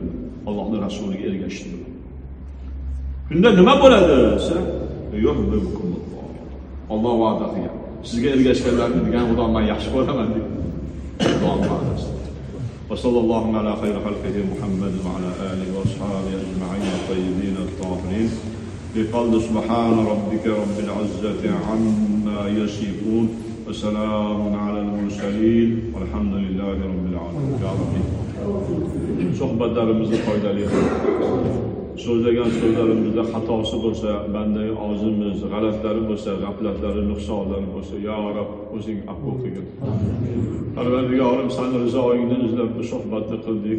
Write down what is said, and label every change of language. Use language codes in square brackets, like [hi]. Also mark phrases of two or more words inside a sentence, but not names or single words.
[uz] Allohning rasuliga ergashishdi. Bunda nima bo'ladi desa, yuhibbukumulloh. Alloh va'da qilgan. Sizga ergashganlarni degan Xudo men yaxshi ko'raman deb. Alloh va'dasi. [ar] وصلى الله على خير خلقه محمد وعلى آله وأصحابه أجمعين الطيبين الطاهرين. بقول سبحان ربك رب العزة عما يصفون وسلام على المرسلين والحمد لله رب العالمين. يا ربي [uz] suhbatlarimizda foydali so'zlagan so'zlarimizda xatosi bo'lsa, bandagi og'zimiz g'alatlari bo'lsa, g'aflatlari, nuqsonlari bo'lsa, ya Rob o'zing afv qilgin. Parvardigorim, seni rizoingni izlab bu suhbatni qildik.